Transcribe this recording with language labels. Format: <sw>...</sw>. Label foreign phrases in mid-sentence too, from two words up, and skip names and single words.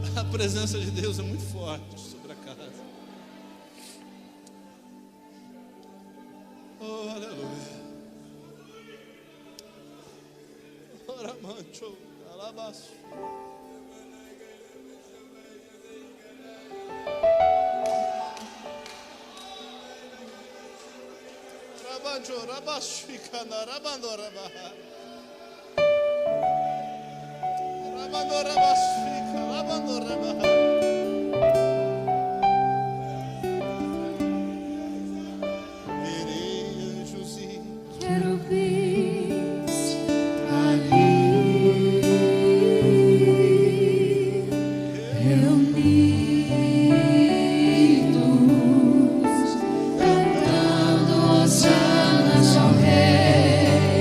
<pt>presença de Deus é muito forte sobre a casa. Oh, aleluia. Ora mancho, alabaço. Rabancho, rabashikana, rabandora baha. Rabandora bashika, rabandora baha. Querubins ali reunidos, cantando hosanas ao Rei.</pt>